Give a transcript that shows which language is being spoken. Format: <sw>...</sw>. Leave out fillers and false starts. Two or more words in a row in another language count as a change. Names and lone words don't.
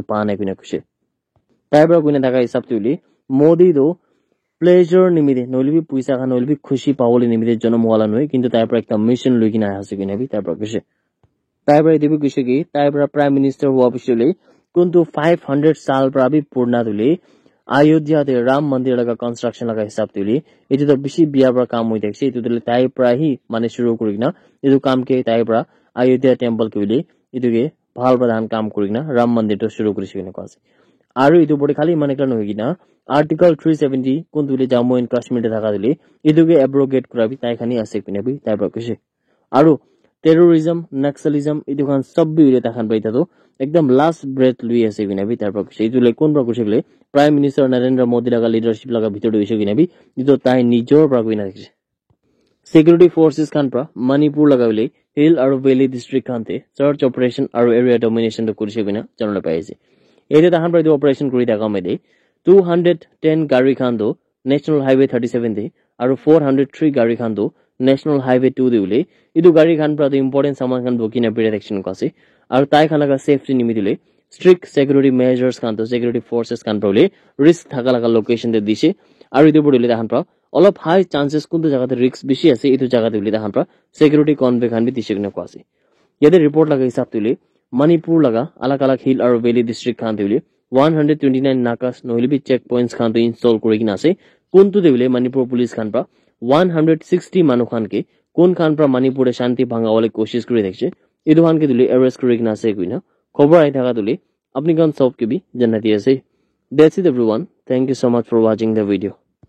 <nag>पा नाही गुना कुसे ताइ ब्रा गुना दागा हिसाब तुले मोदी दो प्लेजर निमिदे नोलबी पैसा खान नोलबी खुशी पावले निमिदे जन्म वाला नय किंतु ताइ प्रा एकता मिशन लगिना आसे गुना भी तारा कुसे ताइबरा दिबि कुसे कि ताइबरा</nag> <en>Prime Minister</en> <nag>हुआ पिछले कुंतु 500 साल पर भी पूर्ण दुले अयोध्या ते राम मंदिर लगा कंस्ट्रक्शन लगा हिसाब तुले इतु त बिसी बिया पर काम होइ देखसे इतु तुले ताइबरा ही माने शुरू करिना इतु काम के ताइबरा अयोध्या टेम्पल के बिले इतु के भाल प्रधान काम करिना राम मंदिर तो शुरू करिसिने कसे आरो इतु बडे खाली माने कन होइना आर्टिकल 370 कुंतुले जम्मू एंड कश्मीर ते थाका दिले इतु के एब्रोगेट कराबी ताइखानी आसे पिने बि ताइबरा कसे आरो</nag> <en>terrorism naxalism</en> <nag>idu khan sab bi ure takhan baita to ekdam</nag> <en>last breath</en> <nag>lui ase gina bi tar prakuse idu le kon prakuse gele</nag> <en>prime minister</en> <nag>Narendra Modi laga leadership laga bhitor hoise gina bi idu tai nijor prakuina dekise</nag> <en>security forces</en> <nag>khan pra Manipur laga le hill aru valley district khan te</nag> <en>search operation</en> <nag>aru</nag> <en>area domination</en> <nag>to kurise gina janole paise ere takhan pra idu operation kuri daga mede 210 gari khan do</nag> <en>national highway</en> <nag>37 de aru 403 gari khan do</nag> <en>national highway</en> <nag>2 de ule idu gari khan pra important saman khan bokina pire direction ko ase aru tai khan laga safety nimidile</nag> <en>strict security measures</en> <nag>khan to</nag> <en>security forces</en> <nag>khan pra ule risk thaka laga location de dise aru idu bodile takhan pra olop</nag> <en>high chances</en> <nag>kuntu jaga te risk bishi ase idu jaga de ule takhan pra</nag> <en>security convoy</en> <nag>khan bi disekne ko ase yede report laga hisab tule Manipur laga alak alak hill aru</nag> <en>valley district</en> <nag>khan de ule 129 nakas nohile bi checkpoints khan to install kurigina ase kuntu de ule Manipur police khan pra 160 manu khan ke kon khan pra Manipur shanti bhanga wale koshish kuri dekche idu khan ke dule arrest kuri gina ase kuina khobor ai thaka dule apni gan sob ke bi jannati ase</nag> <en>that's it everyone thank you so much for watching the video</en>